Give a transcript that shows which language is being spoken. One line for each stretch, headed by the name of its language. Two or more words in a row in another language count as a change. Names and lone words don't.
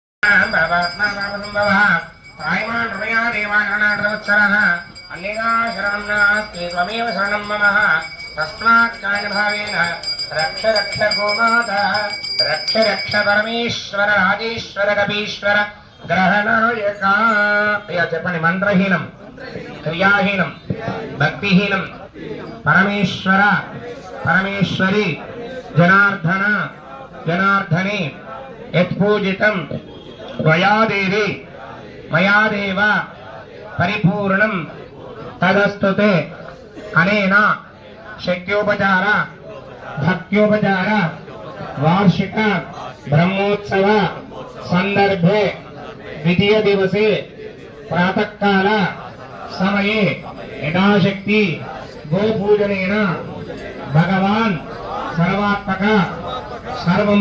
Sanskrit: रक्ष रक्ष गोमाता रक्ष रक्ष परमेश्वर राजेश्वर कपीश्वर ग्रहनायका చెప్పండి మంత్రహీనం క్రియాహీనం భక్తిహీనం పరమేశ్వర పరమేశ్వరి జనార్దన జనార్దనే యత్పూజితం త్వయాదేవి మయాదేవ పరిపూర్ణం తదస్తుతే అనేన శక్యోపచార भक्त्योपचार वार्षिक ब्रह्मोत्सव संदर्भे द्वितीय दिवसे प्रातः काल समये यथाशक्ति गोपूजनेन भगवान सर्वात्मक सर्वं